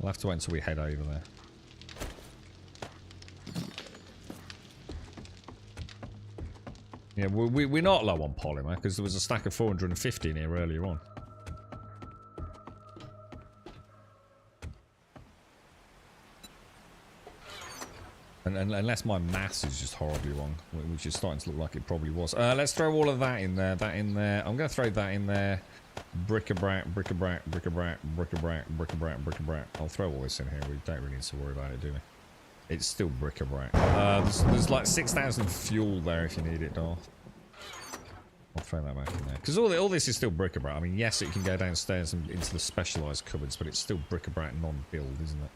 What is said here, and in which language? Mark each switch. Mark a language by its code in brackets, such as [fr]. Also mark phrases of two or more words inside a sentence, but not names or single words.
[en] We'll have to wait until we head over there. Yeah, we're not low on polymer because there was a stack of 450 in here earlier on. And unless my maths is just horribly wrong, which is starting to look like it probably was. Let's throw all of that in there, that in there. I'm going to throw that in there. Bric-a-brac, bric-a-brac, bric-a-brac, bric-a-brac, bric-a-brac, bric-a-brac. I'll throw all this in here. We don't really need to worry about it, do we? It's still bric-a-brac. There's like 6,000 fuel there if you need it, Darth. I'll throw that back in there. Because all this is still bric-a-brac. I mean, yes, it can go downstairs and into the specialised cupboards, but it's still bric-a-brac non-build, isn't it?